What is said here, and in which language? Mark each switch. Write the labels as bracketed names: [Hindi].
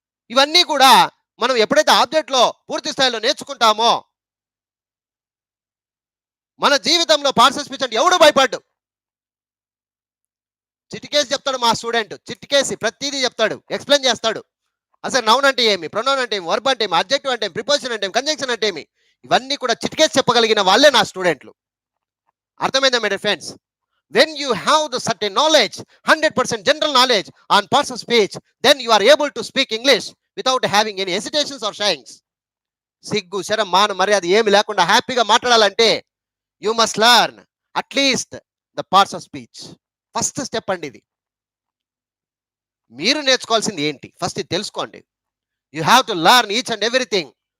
[Telugu] ఇవన్నీ కూడా మనం ఎప్పుడైతే ఆబ్జెక్ట్లో పూర్తి స్థాయిలో నేర్చుకుంటామో మన జీవితంలో పార్ట్స్ ఆఫ్ స్పీచ్ అంటే ఎవడు భయపడ్డు. చిటికేసి చెప్తాడు మా స్టూడెంట్, చిటికేసి ప్రతిదీ చెప్తాడు, ఎక్స్ప్లెయిన్ చేస్తాడు. అసలు నౌన్ అంటే ఏమి, ప్రొనౌన్ అంటే ఏమి, వర్బ్ అంటే ఏమి, అడ్జెక్టివ్ అంటే ఏమి, ప్రిపోజిషన్ అంటే ఏమి, కంజంక్షన్ అంటే ఏమి, ఇవన్నీ కూడా చిటికేసి చెప్పగలిగిన వాళ్ళే నా స్టూడెంట్లు. అర్థమైందా my dear friends? [English] When you have the certain knowledge, 100% general knowledge on parts of speech, then you are able to speak English without having any hesitations or shyness. [Telugu] సిగ్గు, శరం, మాన, మర్యాద ఏమి లేకుండా హ్యాపీగా మాట్లాడాలంటే [English] You must learn at least the parts of speech. [Telugu] First step అండి ఇది. మీరు నేర్చుకోవాల్సింది ఏంటి ఫస్ట్ ఇది తెలుసుకోండి. [English] You have to learn each and everything.